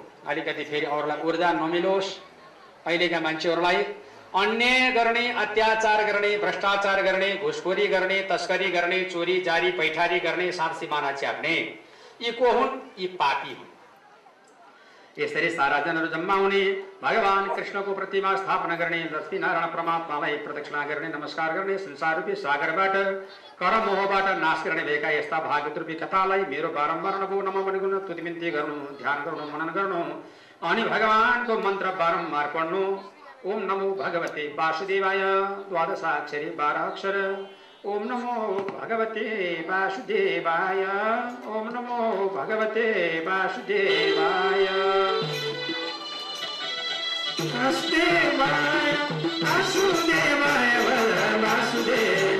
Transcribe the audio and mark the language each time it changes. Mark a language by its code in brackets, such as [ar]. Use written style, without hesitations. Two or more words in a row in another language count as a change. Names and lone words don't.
[ne] अलिकति फेरि अरूलाई ऊर्जा नमिलोस्, अहिलेका मान्छेहरूलाई अन्याय गर्ने, अत्याचार गर्ने, भ्रष्टाचार गर्ने, घुसखोरी गर्ने, तस्करी गर्ने, चोरी जारी पैठारी गर्ने, सात सिमाना च्याप्ने, यी को हुन्? यी पापी हुन्। यसरी सारा जनहरू जम्मा हुने, भगवान कृष्णको प्रतिमा स्थापना गर्ने, लक्ष्मी नारायण परमात्मालाई प्रदक्षिणा गर्ने, नमस्कार गर्ने, संसार रूपी सागरबाट कर मोहबाट नाश गर्ने भएका यस्ता भागवत रूपी कथालाई मेरो बारम्बार नभो नमो भनिकन स्तुति बिन्ती गर्नु, ध्यान गर्नु, मनन गर्नु। अनि भगवानको मन्त्र बारम्बार पढ्नु। [sa] ओम नमो भगवते वासुदेवाय, 12 अक्षरी 12 अक्षर। ओम नमो भगवते वासुदेवाय, ओम नमो भगवते वासुदेवाय, वासुदेवाय वासुदेवाय वासुदेवाय।